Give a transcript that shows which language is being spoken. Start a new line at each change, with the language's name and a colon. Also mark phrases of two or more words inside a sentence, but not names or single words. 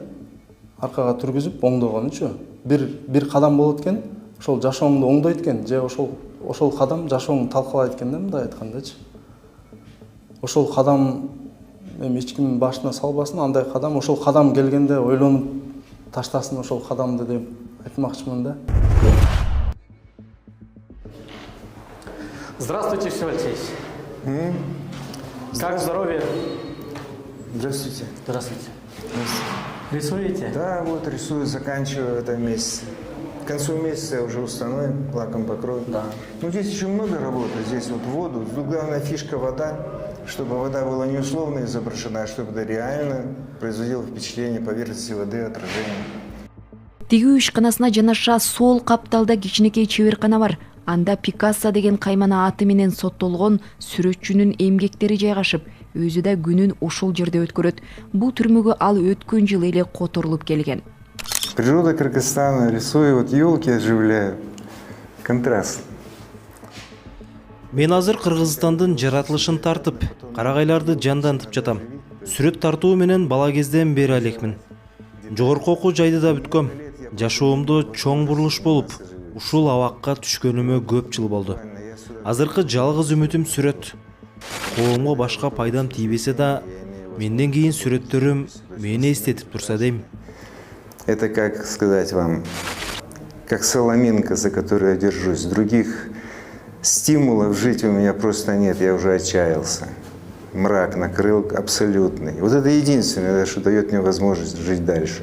Kyrgyz: Аркага түргүзүп оңдогонучу. Бир кадам болот экен, ошол жашооңду оңдойт экен, же ошол кадам жашооңду талкалайт экен да, мындай айткандачы. Ошол кадам эми эч кимдин башына салбасын, андай кадам, ошол кадам келгенде ойлонуп таштасын ошол кадамды деп айтмакчымын да.
Russian: Здравствуйте, все Алексеевич. Как здоровье? Здравствуйте. Здравствуйте. Рисуете? Да, вот рисую, заканчиваю в этом месяце. К концу месяца уже установим, лаком покроем. Да. Ну, здесь еще много работы. Здесь вот воду. Тут главная фишка вода, чтобы вода была не условно изображена, а чтобы это реально производило впечатление поверхности воды, отражение.
Kyrgyz: Тигүү ишканасына жанаша сол капталда кичинекей чеберкана бар. Анда Пикассо деген каймана аты менен соттолгон сүрөтчүнүн эмгектери жайгашып, өзү да күнүн ошол жерде өткөрөт. Бул түрмөгө ал өткөн жылы эле которулуп келген.
Russian: Природа Кыргызстана, рисую, вот елки оживляю. Контраст.
Kyrgyz: Мен азыр Кыргызстандын жаратылышын тартып, карагайларды жандантып жатам. Сүрөт тартуу менен бала кезден бери элекмин. Жогорку окуу жайды да бүткөм. Жашоомдо чоң бурулуш болуп, ушул абакка түшкөнүмө көп жыл болду. Азыркы жалгыз үмүтүм сүрөт. Коомго башка пайдам тийбесе да, менден кийин сүрөттөрүм мени эстетип турса дейм.
Russian: Это, как сказать вам, как соломинка, за которую я держусь. Других стимулов жить у меня просто нет, я уже отчаялся. Мрак накрыл абсолютный. Вот это единственное, что дает мне возможность жить дальше.